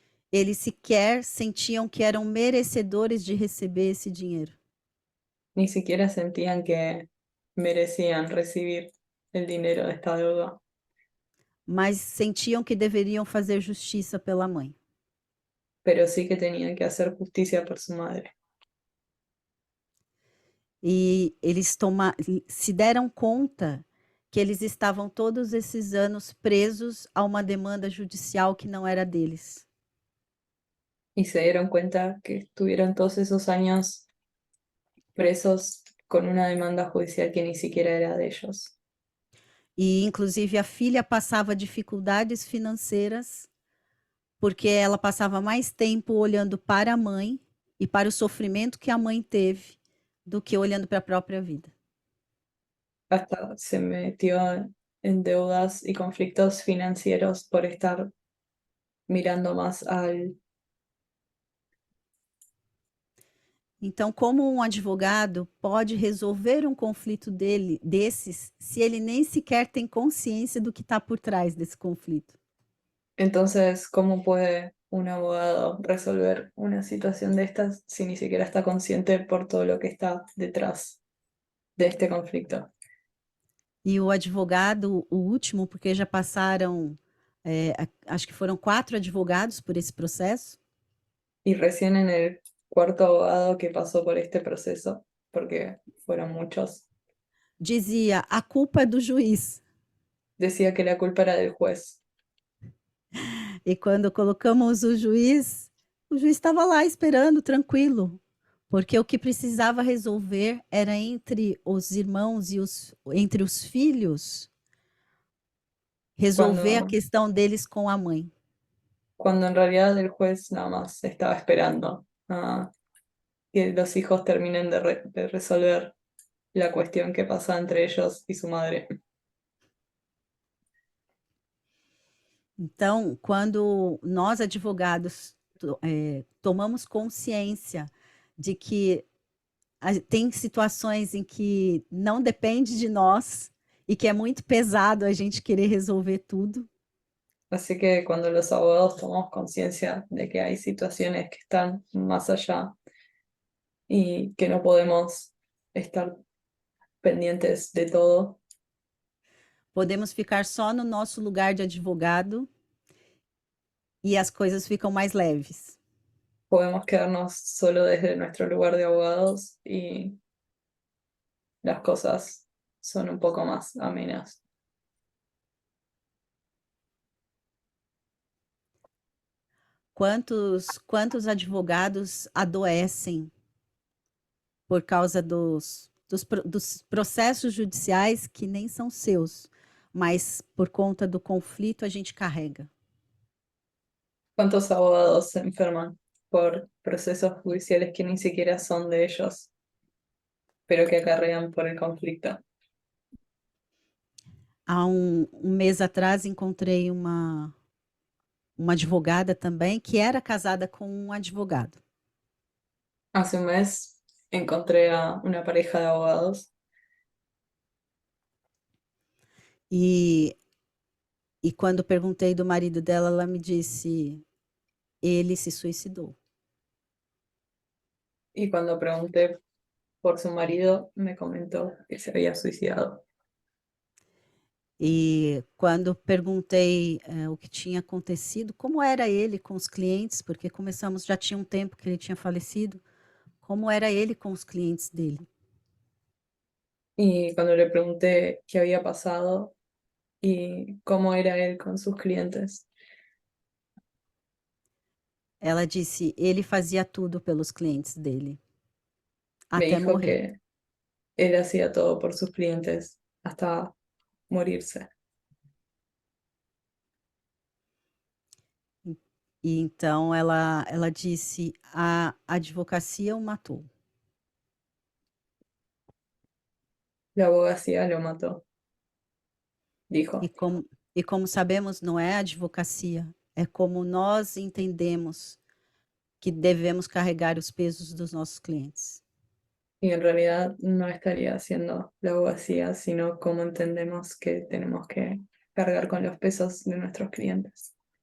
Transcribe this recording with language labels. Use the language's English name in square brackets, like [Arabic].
[Portuguese] Eles sequer sentiam que eram merecedores de receber esse dinheiro. [Spanish] Ni siquiera sentían que merecían recibir el dinero de esta deuda, [Portuguese] Mas sentiam que deveriam fazer justiça pela mãe. [Spanish] pero sí que tenían que hacer justicia por su madre. [Portuguese] E eles se deram conta que eles estavam todos esses anos presos a uma demanda judicial que não era deles. [Spanish] Y se dieron cuenta que estuvieron todos esos años presos con una demanda judicial que ni siquiera era de ellos. [Portuguese] E, inclusive, a filha passava dificuldades financeiras porque ela passava mais tempo olhando para a mãe e para o sofrimento que a mãe teve do que olhando para a própria vida. [Spanish] Hasta se metió en deudas y conflictos financieros por estar mirando más al... [Portuguese] Então, como um advogado pode resolver um conflito desses se ele nem sequer tem consciência do que está por trás desse conflito? [Spanish] Entonces, ¿cómo puede un abogado resolver una situación de estas si ni siquiera está consciente por todo lo que está detrás de este conflicto? [Portuguese] E o advogado, o último, porque já passaram, acho que foram 4 advogados por esse processo, [Spanish] Y recién en el cuarto abogado que pasó por este proceso, porque fueron muchos, [Portuguese] dizia: a culpa é do juiz. [Spanish] decía que la culpa era del juez. [Portuguese] E quando colocamos o juiz estava lá esperando, tranquilo, porque o que precisava resolver era entre os irmãos e entre os filhos, resolver a [Spanish] Cuando, [Portuguese] questão deles com a mãe. [Spanish] cuando en realidad el juez nada más estaba esperando a que los hijos terminen de resolver la cuestión que pasa entre ellos y su madre. [Portuguese] Então, quando nós advogados tomamos consciência de que tem situações em que não depende de nós e que é muito pesado a gente querer resolver tudo, [Spanish] Así que cuando los abogados tomamos conciencia de que hay situaciones que están más allá y que no podemos estar pendientes de todo, [Portuguese] podemos ficar só no nosso lugar de advogado e as coisas ficam mais leves. [Spanish] podemos quedarnos solo desde nuestro lugar de abogados y las cosas son un poco más amenas. [Portuguese] Quantos advogados adoecem por causa dos processos judiciais que nem são seus, mas por conta do conflito a gente carrega. [Spanish] ¿Cuántos abogados se enferman por procesos judiciales que ni siquiera son de ellos, pero que acarrean por el conflicto? [Portuguese] Há um mês atrás encontrei uma advogada também que era casada com um advogado. [Spanish] Hace un mes encontré a una pareja de abogados [Portuguese] E quando perguntei do marido dela, ela me disse: ele se suicidou. [Spanish] y cuando pregunté por su marido me comentó que se había suicidado. [Portuguese] E quando perguntei o que tinha acontecido, como era ele com os clientes, porque começamos, já tinha um tempo que ele tinha falecido, como era ele com os clientes dele. [Spanish] Y cuando le pregunté qué había pasado y cómo era él con sus clientes, [Portuguese] Ela disse: ele fazia tudo pelos clientes dele, [Spanish] me [Portuguese] até [Spanish] dijo [Portuguese] morrer. [Spanish] que él hacía todo por sus clientes hasta morirse. [Portuguese] E então ela disse: a advocacia o matou. [Spanish] La abogacía lo mató, dijo. [Portuguese] E como sabemos, não é a advocacia, é como nós entendemos que devemos carregar os pesos dos nossos clientes. [Spanish] Y en realidad no estaría haciendo la abogacía, sino cómo entendemos que tenemos que cargar con los pesos de nuestros clientes.